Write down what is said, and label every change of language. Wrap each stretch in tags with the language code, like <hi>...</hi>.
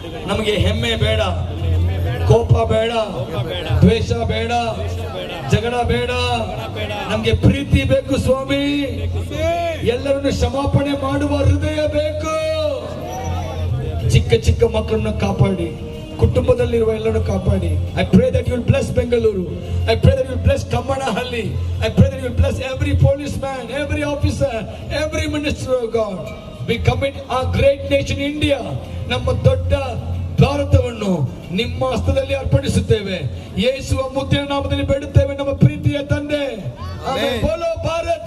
<kn>ನಮಗೆ ಹೆಮ್ಮೆ ಬೇಡ, ಕೋಪ ಬೇಡ, ದ್ವೇಷ ಬೇಡ, ಜಗಳ ಬೇಡ. ನಮ್ಗೆ ಪ್ರೀತಿ ಬೇಕು ಸ್ವಾಮಿ. ಎಲ್ಲರನ್ನು ಕ್ಷಮಾಪಣೆ ಮಾಡುವ ಹೃದಯ ಬೇಕು. ಚಿಕ್ಕ ಮಕ್ಕಳನ್ನು ಕಾಪಾಡಿ, ಕುಟುಂಬದಲ್ಲಿರುವ ಎಲ್ಲರನ್ನು ಕಾಪಾಡಿ.</kn> <en>I pray that you will bless Bengaluru. I pray that you will bless Kammanahalli. I pray that you will bless every policeman, every officer, every minister of God. We commit our great nation India.</en> <kn>ನಮ್ಮ ದೊಡ್ಡ ಭಾರತವನ್ನು ನಿಮ್ಮ ಹಸ್ತದಲ್ಲಿ ಅರ್ಪಣಿಸುತ್ತೇವೆ. ಯೇಸುವ ಮುದ್ದಿನ ನಾಮದಲ್ಲಿ ಬೇಡುತ್ತೇವೆ ನಮ್ಮ ಪ್ರೀತಿಯ ತಂದೆ. Amen.</kn> <hi>ಬೋಲೋ ಭಾರತ್.</hi>